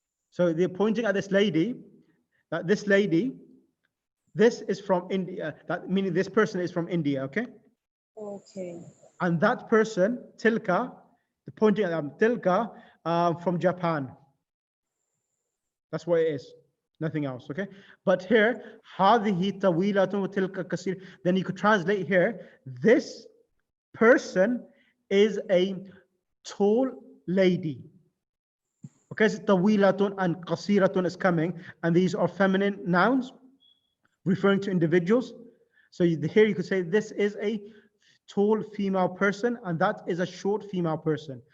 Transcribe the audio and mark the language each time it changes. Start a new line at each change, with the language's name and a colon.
English: So they're pointing at this lady, that this lady, this is from India, that meaning this person is from India, okay? Okay. And that person, Tilka, pointing at them, Tilka from Japan. That's what it is, nothing else, okay? But here,
Arabic: هذه طويلة وتلك قصيرة.
English: Then you could translate here, this person is a tall lady. Because طويلة and قصيرة is coming, and these are feminine nouns referring to individuals. So here you could say this is a tall female person, and that is a short female person.